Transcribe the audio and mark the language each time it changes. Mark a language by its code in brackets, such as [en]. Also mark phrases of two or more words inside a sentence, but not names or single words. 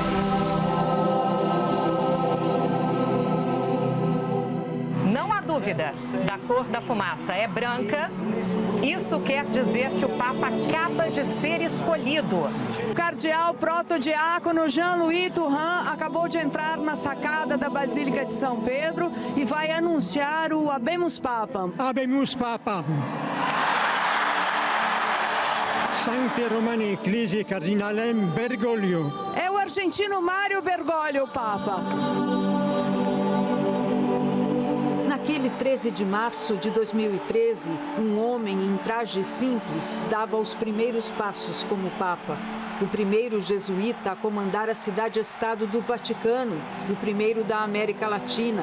[pt] Não há dúvida, da cor da fumaça é branca. Isso quer dizer que o Papa acaba de ser escolhido. O cardeal protodiácono Jean-Louis Turhan acabou de entrar na sacada da Basílica de São Pedro e vai anunciar o [la] Habemus Papam. Habemus Papam. Sancte Romani Ecclesiae Cardinalem Bergoglio. [pt] É o argentino Mário Bergoglio, o Papa. Naquele 13 de março de 2013, um homem em traje simples dava os primeiros passos como Papa. O primeiro jesuíta a comandar a cidade-estado do Vaticano, o primeiro da América Latina.